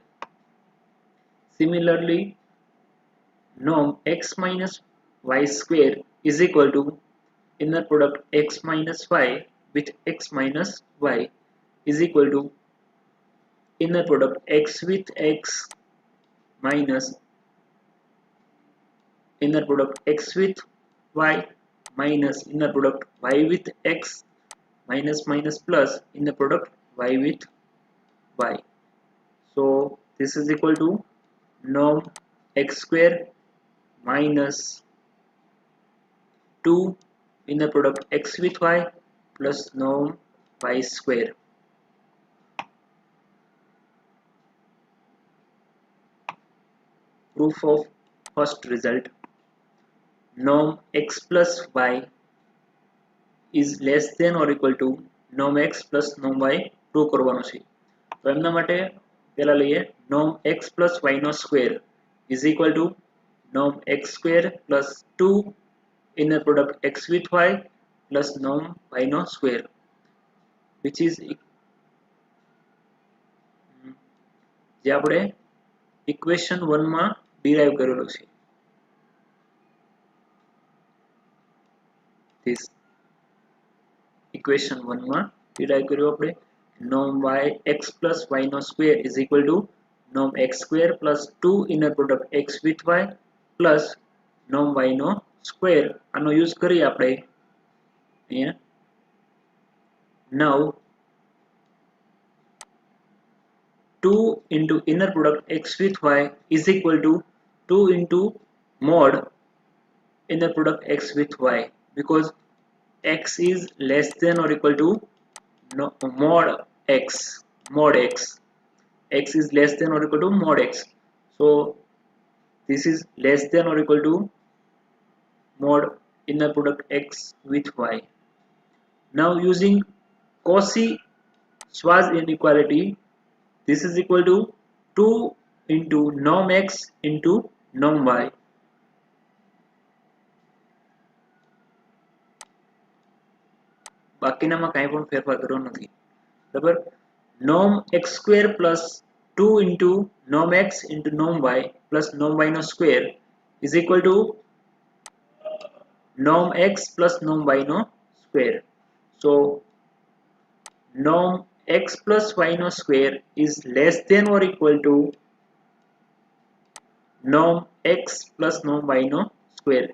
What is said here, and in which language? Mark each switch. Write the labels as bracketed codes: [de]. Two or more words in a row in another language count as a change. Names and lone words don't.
[en] Similarly, norm x minus y square is equal to inner product x minus y with x minus y is equal to inner product x with x minus inner product x with y minus inner product y with x minus minus plus inner product y with y. So this is equal to norm x square minus 2 inner product x with y plus norm y square. Proof of first result. Norm x plus y is less than or equal to norm x plus norm y [gu] પ્રૂવ કરવાનો છે. તો એમના માટે પહેલા લઈએ [en] norm x plus y [gu] નો સ્ક્વેર [en] is equal to norm x square plus 2 inner product x with y plus norm y નો square, which is [gu] જે આપણે [en] equation 1 માં derive [gu] કરેલો છે. [en] This equation 1 માં derive [gu] કર્યો આપણે. [en] Norm y x plus y નો square is equal to norm x square plus 2 inner product x with y plus norm y નો square. [gu] આનો use કરી આપણે અહીંયા. [en] Now 2 into inner product x with y is equal to 2 into mod inner product x with y, because x is less than or equal to mod x. x is less than or equal to mod x. So this is less than or equal to mod inner product x with y. Now using Cauchy-Schwarz inequality, this is equal to 2 into norm x into norm y. [gu] બાકીનામાં કાંઈ પણ ફેરફાર કરવો નથી. બરાબર, [en] norm x square plus 2 into norm x into norm y plus norm y no square is equal to norm x plus norm y no square. So norm x plus y no square is less than or equal to norm x plus norm y no square.